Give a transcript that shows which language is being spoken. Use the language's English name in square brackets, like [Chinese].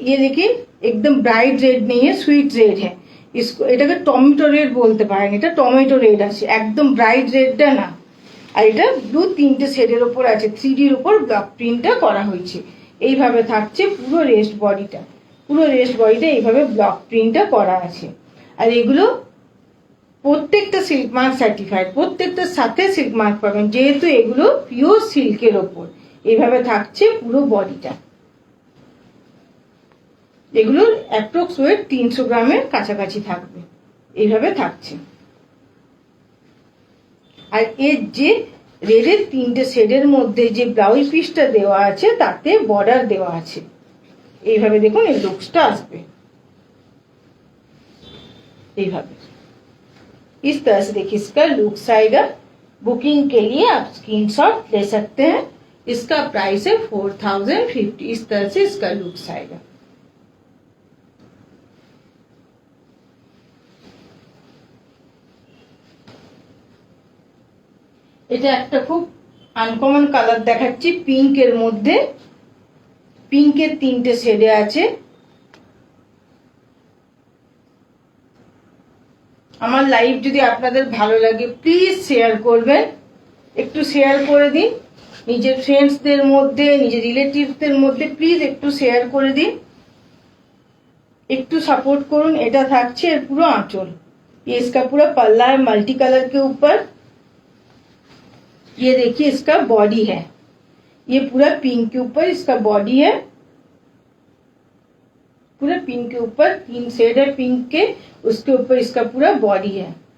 [Hindi] ये देखिए एकदम ब्राइट रेड नहीं है, स्वीट रेड है। इसको [Bangla] এটাকে টমেটো রেড বলতে পারেন, এটা টমেটো রেড আছে, একদম ব্রাইট রেডটা না। আর এটা ব্লু 3টে শেডের উপর আছে, 3Dর উপর ব্লক প্রিন্টটা করা হয়েছে। এইভাবে থাকছে পুরো রেস্ট বডিটা, এইভাবে ব্লক প্রিন্টটা করা আছে। আর এগুলো প্রত্যেকটা সিল্ক মার্ক সার্টিফাইড, প্রত্যেকটার সাথে সিল্ক মার্ক পাবেন, যেহেতু এগুলো পিওর সিল্কের ওপর। এইভাবে থাকছে পুরো বডিটা। এগুলোর অ্যাপ্রক্স ওয়েট 300 গ্রামের কাছাকাছি থাকবে। এইভাবে থাকছে। আর এর যে রেডের 3টে শেডের মধ্যে যে ব্লাউজ পিসটা দেওয়া আছে তাতে বর্ডার দেওয়া আছে। এইভাবে দেখুন এই লুকসটা আসবে, এইভাবে। [Hindi] इस तरह से देखिए इसका लुक्स आएगा। बुकिंग के लिए आप स्क्रीनशॉट ले सकते हैं। इसका प्राइस है 4050। इस तरह से इसका लुक्स आएगा। [Bangla] এটা একটা খুব আনকমন কালার দেখাচ্ছি, পিঙ্কের মধ্যে। পিঙ্কের 3টে শেডে আছে। আমার লাইভ যদি আপনাদের ভালো লাগে প্লিজ শেয়ার করবেন, একটু শেয়ার করে দিন নিজের ফ্রেন্ডসদের মধ্যে, নিজের রিলেটিভসদের মধ্যে। প্লিজ একটু শেয়ার করে দিন, একটু সাপোর্ट করুন। এটা থাকছে এর পুরো [Hindi] आंचल, ये इसका पूरा पल्ला है मल्टी कलर के ऊपर। ये देखिए इसका बॉडी है, ये पूरा पिंक के ऊपर इसका बॉडी है, पूरा पिंक के ऊपर 3 शेड है पिंक के, उसके ऊपर इसका पूरा बॉडी है।